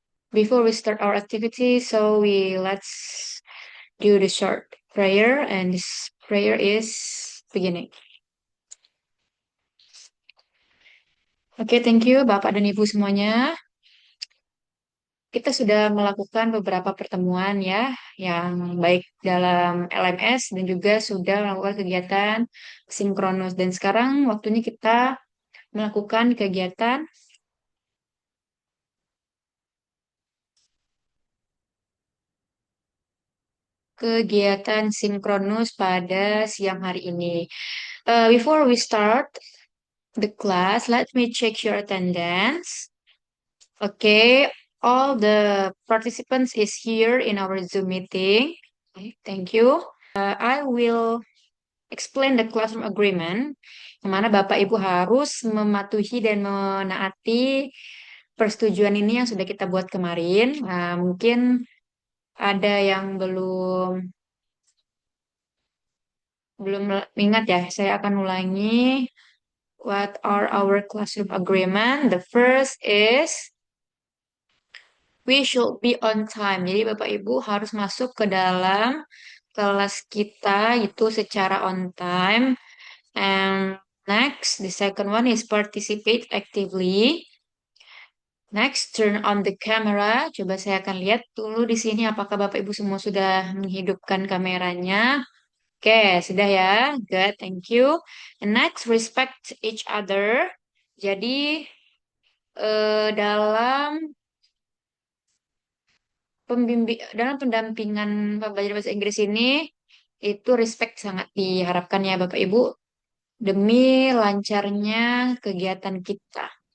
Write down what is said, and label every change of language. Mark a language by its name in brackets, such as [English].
[English] Before we start our activity, so we let's do the short prayer, and this prayer is beginning. [Indonesian] Oke, [English] thank you [Indonesian] Bapak dan Ibu semuanya. Kita sudah melakukan beberapa pertemuan ya, yang baik dalam LMS dan juga sudah melakukan kegiatan sinkronus. Dan sekarang waktunya kita melakukan kegiatan sinkronus pada siang hari ini. [English] Before we start the class, let me check your attendance. Okay, all the participants is here in our Zoom meeting. Okay, thank you. I will explain the classroom agreement, [Indonesian] yang mana Bapak Ibu harus mematuhi dan menaati persetujuan ini yang sudah kita buat kemarin. Nah, mungkin ada yang belum belum ingat ya, saya akan ulangi. [English] What are our classroom agreement? The first is we should be on time. [Indonesian] Jadi Bapak Ibu harus masuk ke dalam kelas kita itu secara on time. [English] And next, the second one is participate actively. Next, turn on the camera. [Indonesian] Coba saya akan lihat dulu di sini apakah Bapak Ibu semua sudah menghidupkan kameranya. Oke, sudah ya. [English] Good, thank you. And next, respect each other. [Indonesian] Jadi, dalam dalam pendampingan pembelajaran bahasa Inggris ini, itu respect sangat diharapkan ya Bapak Ibu demi lancarnya kegiatan kita.